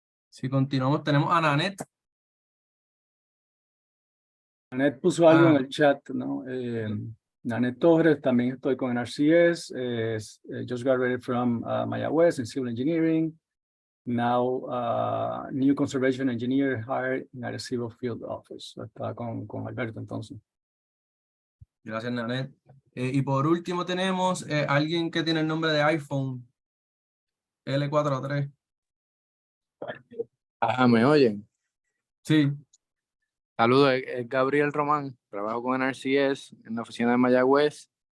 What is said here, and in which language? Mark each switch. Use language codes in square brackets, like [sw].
[es] Si continuamos, tenemos a Nanette. Nanette puso algo en el chat, ¿no? Nanette Torres, también estoy con RCS, [en] just graduated from Mayagüez in civil engineering. Now, new conservation engineer hired in a civil field office. [es] Está con Alberto entonces. Gracias, Nanette. Y por último tenemos alguien que tiene el nombre de iPhone L43. ¿Me oyen? Sí. Saludos, es Gabriel Román, trabajo con RCS en la oficina de Mayagüez.